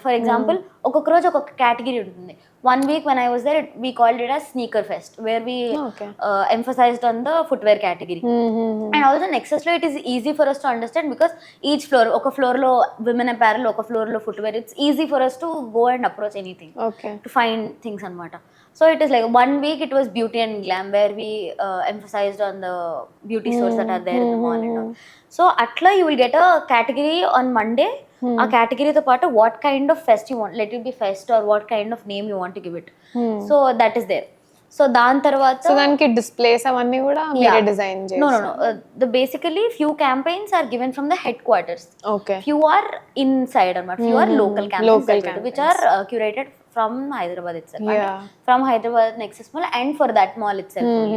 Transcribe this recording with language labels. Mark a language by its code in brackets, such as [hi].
[te] For example ఒక్కొక్క రోజు ఒక్కొక్క కేటగిరీ ఉంటుంది. [en] 1 week when I was there, we called it as Sneaker Fest, where we emphasized on the footwear category. And also Nexus lo it is easy for us to understand because each floor, oka floor lo women apparel, oka floor lo footwear, it's easy for us to go and approach anything, to find things anamata. So it is like 1 week it was beauty and glam, where we emphasized on the beauty stores that are there in the mall and all. So atla you will get a category on Monday. ఆ కేటగిరీతో పాటు what kind of fest you want, let it be fest or what kind of name you want to give it. So that is there. So దాని తర్వాత [te] దానికి displays అవన్నీ కూడా మీరే design చేస్తారు? [en] No. The basically few campaigns are given from the headquarters. Okay. Few are inside or not. Few are local campaigns, which are curated from Hyderabad itself. Yeah. From Hyderabad Nexus Mall and for that mall itself.